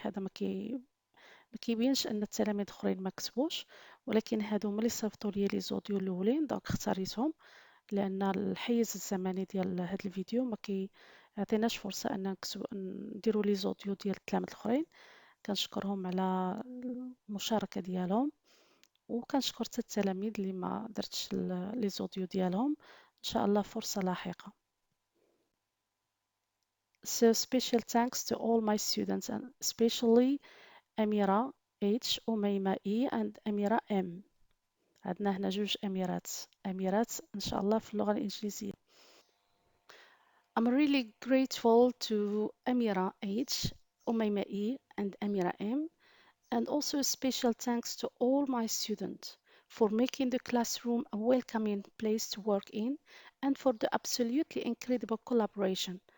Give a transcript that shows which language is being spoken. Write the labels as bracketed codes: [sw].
[ar] هذا ما كيبينش ان التلاميذ الاخرين ما كتبوش، ولكن هادو هما اللي صيفطوا لي لي زوديو الاولين دونك اختاريتهم لان الحيز الزمني ديال هذا الفيديو ما كيعطيناش فرصه ان نكتب نديروا لي زوديو ديال التلاميذ الاخرين. كنشكرهم على المشاركه ديالهم وكنشكر حتى التلاميذ اللي ما درتش لي زوديو ديالهم. ان شاء الله فرصه لاحقه. [en] So special thanks to all my students and especially أميرة H, أميمة E and أميرة M. [ar] عندنا هنا جوج أميرات إن شاء الله في اللغة الإنجليزية. [en] I'm really grateful to Amira H, Umayma E and Amira M, and also a special thanks to all my students for making the classroom a welcoming place to work in and for the absolutely incredible collaboration.